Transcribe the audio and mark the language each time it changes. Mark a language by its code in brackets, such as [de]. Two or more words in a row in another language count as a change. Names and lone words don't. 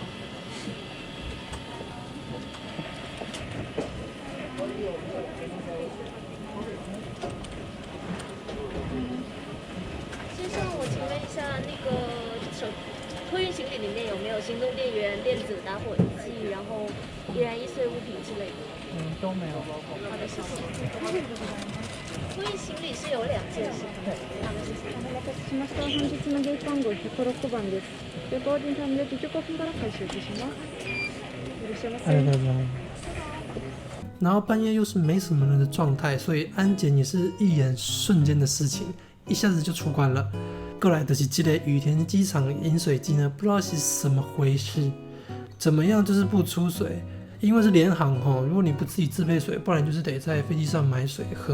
[zh] 先生，我请问一下，那个托运行李里面有没有行动电源、电子打火机，然后易燃易碎物品之类的？都没有。好的，谢谢。托运行李是有2件是吗？对。好的，谢谢。 [ja] お待たせしました。本日のゲート番号106番です。ボーディングタイム約15分から開始いたします。いらっしゃいませ。 [zh] 然后半夜又是没什么人的状态，所以安检也是一眼瞬间的事情，一下子就出关了。过来的是这个羽田机场饮水机呢，不知道是什么回事，怎么样就是不出水，因为是联航如果你不自己自备水，不然就是得在飞机上买水喝。